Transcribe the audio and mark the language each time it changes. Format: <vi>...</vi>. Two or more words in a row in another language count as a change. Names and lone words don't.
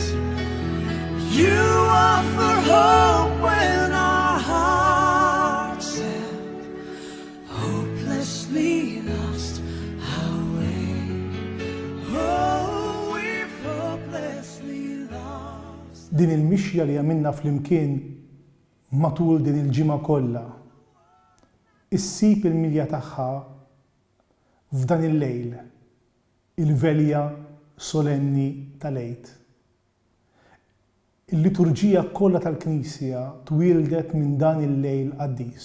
<en>You offer hope when our hearts have hopelessly lost our way. Oh, we've hopelessly lost.</en> <mt>Din il-mixja li għamilna fl-imkien matul din il-ġimgħa kollha issib il-milja tagħha f'dan il-lejl, il-velja solenni tal-Għid. Il-liturġija kollha tal-Knisja twieldet minn dan il-lejl qaddis.</mt>